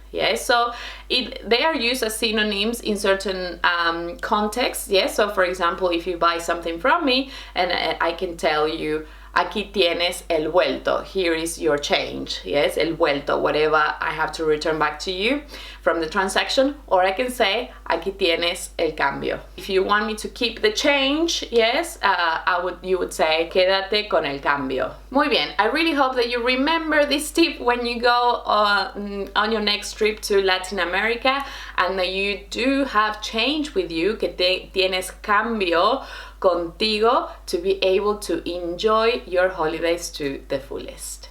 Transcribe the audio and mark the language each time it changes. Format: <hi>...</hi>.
<en>Yes, so they are used as synonyms in certain contexts. Yes, so for example, if you buy something from me and I can tell you,</en> <es>aquí tienes el vuelto,</es> <en>here is your change. Yes, el vuelto, whatever I have to return back to you from the transaction. Or I can say,</en> <es>aquí tienes el cambio.</es> <en>If you want me to keep the change, yes, you would say,</en> <es>quédate con el cambio. Muy bien,</es> <en>I really hope that you remember this tip when you go on your next trip to Latin America, and that you do have change with you,</en> <es>que tienes cambio contigo,</es> <en>to be able to enjoy your holidays to the fullest.</en>